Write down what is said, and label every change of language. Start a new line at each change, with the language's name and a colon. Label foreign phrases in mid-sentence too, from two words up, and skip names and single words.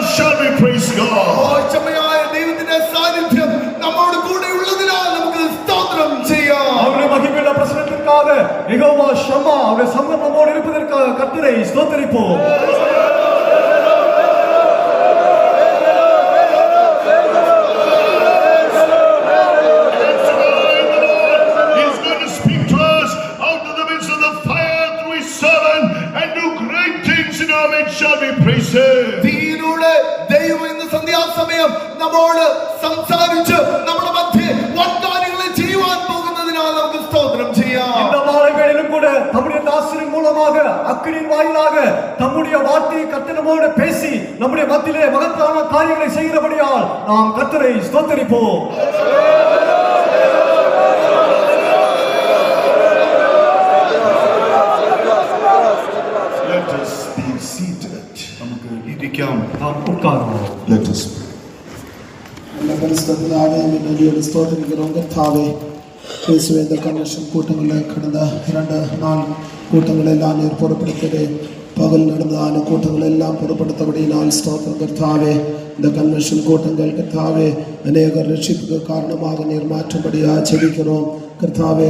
English: Shall we praise God?
Malayalam: ദൈവത്തിന്റെ സാന്നിധ്യം നമ്മോട് കൂടെ ഉള്ളതിനാൽ നമുക്ക് സ്തോത്രം ചെയ്യാം.
Tamil: அவருடைய மகிமையுள்ள பிரசன்னத்திற்காக யெகோவா ஷம்மா அவருடைய சமூகம் நம்மோடு இருப்பதற்காக கர்த்தரை ஸ்தோத்திரிப்போம்.
English: He's going to speak to us out of the midst of the fire through his servant and do great things in our midst. Shall we praise him?
Malayalam: തീയിലൂടെ ദൈവം ഇന്ന് സന്ധ്യാസമയം നമ്മോട് സംസാരിച്ച് നമ്മുടെ മധ്യേ വൻകാര്യങ്ങളെ ചെയ്യുവാൻ പോകുന്നതിനാൽ നമുക്ക് സ്തോത്രം ചെയ്യാം.
Tamil: இந்த மாலை வேளையிலும் கூட நம்முடைய தாசரின் மூலமாக அக்கினியின் வாயிலாக நம்முடைய வார்த்தையை கர்த்தனோடு பேசி நம்முடைய மத்தியிலே மகத்தான காரியங்களை செய்கிறபடியால் நாம் கர்த்தரை ஸ்தோத்திரிப்போம்.
English: Let us be seated.
Malayalam: നമുക്ക് ഇരിക്കാം.
Tamil: நாம் உட்காருவோம்.
English: Let us pray.
Malayalam: എല്ലാ പരിസ്ഥിതിയായ വലിയൊരു സ്തോത്രം കർത്താവേ. യേശുവേ,
Tamil: இந்த கன்வென்ஷன் கூட்டங்களில் கடந்த 2-4 கூட்டங்களெல்லாம் நீர் பொறுப்படுத்தவே பகல் நடந்த 4 கூட்டங்களெல்லாம் பொறுப்படுத்தபடியினால் ஸ்தோத்திரம் கர்த்தாவே. இந்த கன்வென்ஷன் கூட்டங்கள் கர்த்தாவே அநேகர் ரட்சிப்புக்கு காரணமாக நீர் மாற்றும்படியாக ஜெபிக்கிறோம் கர்த்தாவே.